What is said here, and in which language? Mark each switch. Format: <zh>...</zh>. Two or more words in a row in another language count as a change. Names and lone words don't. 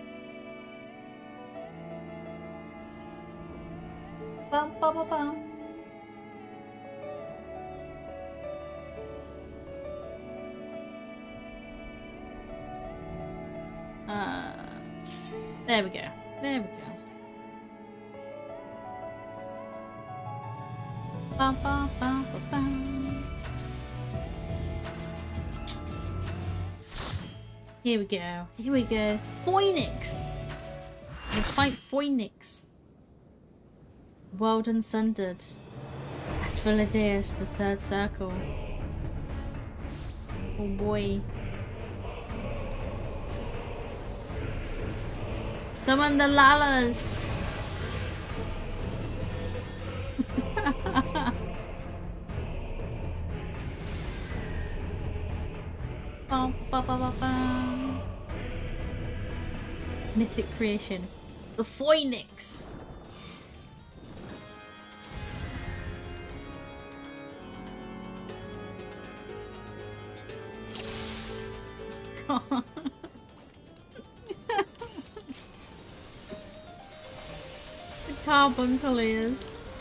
<en>Ba, ba, ba, ba. There we go. There we go. Ba, ba, ba, ba, ba. Here we go. Here we go. Phoenix! We fight Phoenix. World Unsundered. That's Valideus, the third circle. Oh boy. Summon the Lalas! Ba, ba, ba, ba, ba. Mythic creation. The Phoenix! The carbon clears.</en>